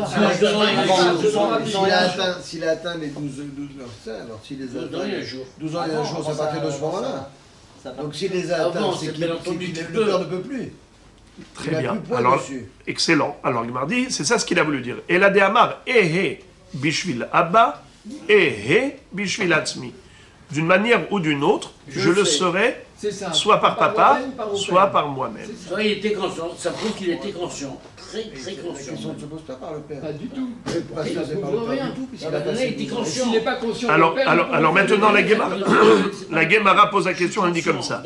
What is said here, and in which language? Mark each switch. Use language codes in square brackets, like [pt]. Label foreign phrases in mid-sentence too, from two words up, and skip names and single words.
[fr] S'il a atteint les 12 ans, alors s'il les a atteints 12 ans et un jour, c'est à partir de ce moment-là. Donc s'il les a atteints, c'est qu'il le père ne peut plus. Très bien. Alors, excellent. Alors, il m'a dit, c'est ça ce qu'il a voulu dire. [he] Et la déamar, אהיה בשביל אבא, אהיה בשביל עצמי. [fr] D'une manière ou d'une autre, je le serai, soit par papa, soit par moi-même. Soit il était conscient, ça prouve qu'il était conscient, très très conscient. La question ne se pose pas par le père. Pas du tout. Parce que c'est pas le père du tout, puisqu'il a Il était conscient. S'il n'est pas conscient. Alors maintenant, la Guémara pose la question, elle dit comme ça.